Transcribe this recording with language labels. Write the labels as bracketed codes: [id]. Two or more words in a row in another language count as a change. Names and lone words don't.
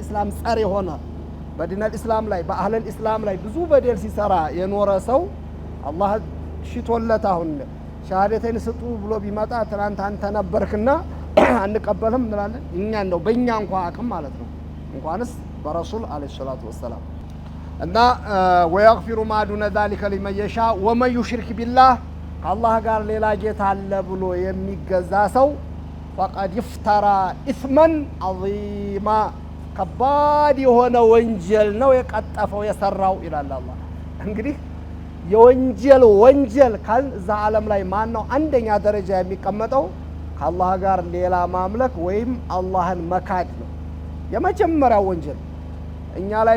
[am] እስላም ጸር የሆነ [ar] بدين الإسلام [am] ላይ [ar] بأهل الإسلام [am] ላይ ብዙ በደል ሲሰራ የኖረ ሰው አላህ ሽቶለት አሁን ሸሃደተይን ስጡ ብሎ ቢመጣ ትናንት አንተ ነበርክና አንቀበልም እንላለን እኛ እንደው በእኛ እንኳን አቅም ማለት ነው እንኳንስ በረሱል [ar] عليه الصلاة والسلام [am] እና [ar] ويغفر ما دون ذلك لمن يشاء ومن يشرك بالله [am] ከአላህ ጋር ሌላ ጌታ አለ ብሎ የሚገዛ ሰው [ar] فقد افترى اثما عظيما [am] ከባድ የሆነ ወንጀል ነው የቀጠፈው የሰራው ይላል አላህ እንግዲህ ወንጀል ካል እዛ ዓለም ላይ ማን ነው አንደኛ ደረጃ የሚቀመጠው ከአላህ ጋር ሌላ ማምለክ ወይም አላህን መካድ ነው የመጀመሪያው ወንጀል እኛ ላይ